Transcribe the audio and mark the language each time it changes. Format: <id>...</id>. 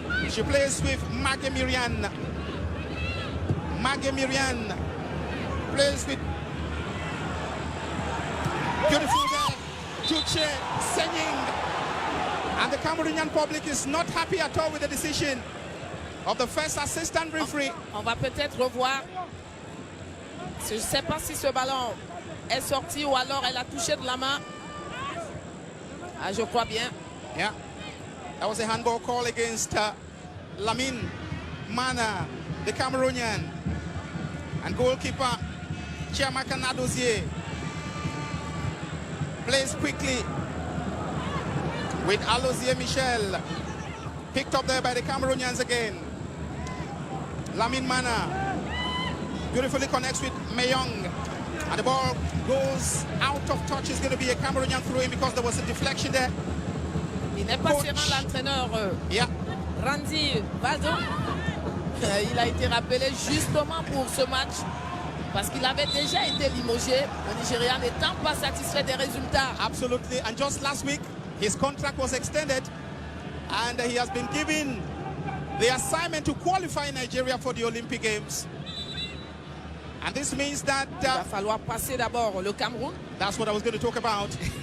<en>She plays with Magge Miriam. Magge Miriam plays with beautiful girl, Juche Senying. And the Cameroonian public is not happy at all with the decision of the first assistant referee.</en> <fr>On va peut-être revoir. Je ne sais pas si ce ballon est sorti ou alors elle a touché de la main. Ah, je crois bien.</fr> <en>Yeah, that was a handball call against Lamine Mana, the Cameroonian. And goalkeeper Chiamaka Nadozie plays quickly with Alozie Michel. Picked up there by the Cameroonians again. Lamin Mana beautifully connects with Mayong. And the ball goes out of touch. It's going to be a Cameroonian throw-in because there was a deflection there.</en> <fr>Il n'est pas serein, l'entraîneur Randy Valdon. Il a été rappelé justement pour ce match parce qu'il avait déjà été limogé. Le Nigeria n'étant pas satisfait des résultats.</fr> <en>Absolutely. And just last week, his contract was extended and he has been given the assignment to qualify Nigeria for the Olympic Games. And this means that...</en> <fr>il va falloir passer d'abord le Cameroun.</fr> <en>That's what I was going to talk about.</en>